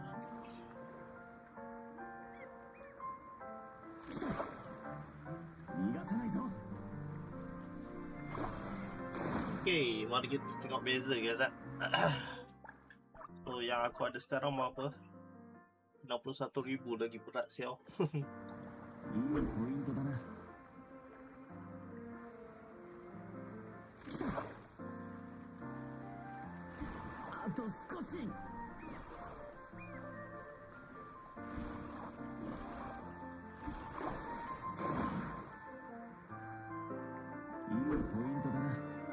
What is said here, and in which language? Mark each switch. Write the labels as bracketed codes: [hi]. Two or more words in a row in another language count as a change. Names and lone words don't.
[ms] Okay, mari kita tengok beza guys kan. So yang aku ada sekarang apa? 61,000 lagi berat siau. [ja] いいポイントだな。あと少し。いいポイントだな。